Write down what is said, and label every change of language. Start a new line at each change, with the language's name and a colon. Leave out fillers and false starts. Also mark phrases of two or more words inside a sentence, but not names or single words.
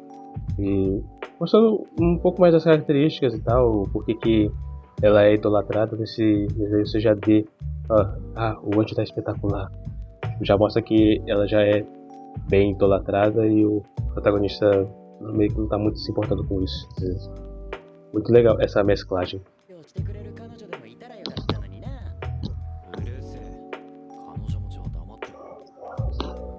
Portuguese: E mostrando um pouco mais das características e tal, o porquê que ela é idolatrada nesse desenho, você já vê, o anjo tá espetacular. Já mostra que ela já é bem idolatrada e o protagonista meio que não tá muito se importando com isso. Muito legal essa mesclagem.
Japanese: してくれる彼女でもいたらよかったのにな。うるせえ。彼女もじゃあ黙ってろ。